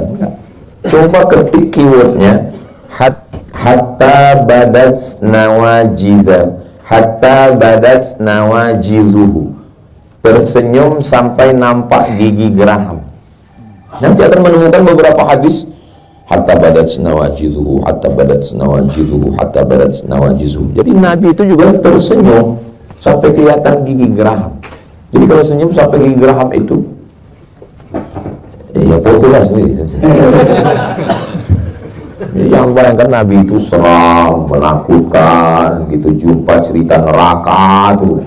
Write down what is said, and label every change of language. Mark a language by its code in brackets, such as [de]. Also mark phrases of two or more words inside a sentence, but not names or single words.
[id] Coba ketik keywordnya [ar] حتى بدت نواجذه, [id] tersenyum sampai nampak gigi geraham. Nanti akan menemukan beberapa hadis [ar] حتى بدت نواجذه, حتى بدت نواجذه, حتى بدت نواجذه. [id] Jadi Nabi itu juga tersenyum sampai kelihatan gigi geraham. Jadi kalau senyum sampai gigi geraham itu ya fotolah sendiri. Yang bayangkan Nabi itu seram, menakutkan, gitu, jumpa cerita neraka terus.